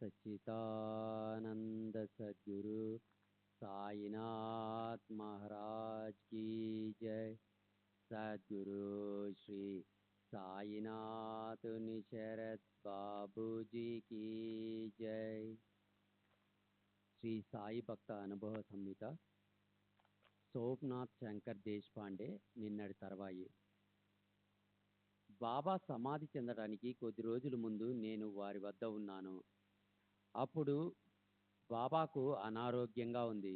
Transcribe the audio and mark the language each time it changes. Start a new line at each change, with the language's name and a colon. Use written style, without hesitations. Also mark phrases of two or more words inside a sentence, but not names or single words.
Hindi: सच्चिदानंद सद्गुरु साईनाथ महाराज की जय। सद्गुरु श्री साईनाथ निशरद बाबू जी की जय।
Telugu: శ్రీ సాయి భక్త అనుభవ సంహిత, సోమనాథ్ శంకర్ దేశపాండే. నిన్నటి తర్వాయి. బాబా సమాధి చెందడానికి కొద్ది రోజుల ముందు నేను వారి వద్ద ఉన్నాను. అప్పుడు బాబాకు అనారోగ్యంగా ఉంది.